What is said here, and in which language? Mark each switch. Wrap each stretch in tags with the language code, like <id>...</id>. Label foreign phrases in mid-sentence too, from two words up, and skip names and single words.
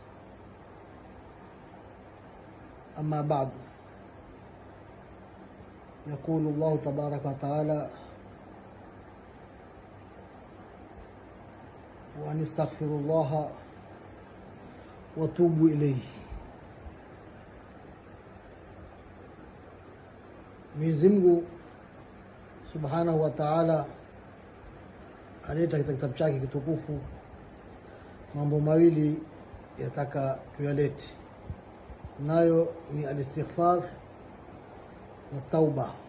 <ar>أما بعد، يقول الله تبارك وتعالى: وأن استغفروا الله وتوبوا إليه.</ar> <sw>Mwenyezi Mungu</sw> <ar>سبحانه وتعالى</ar> <sw>aleta katika kitabu chake kitukufu mambo mawili yataka tuyalete, nayo ni al-istighfar na tauba.</sw>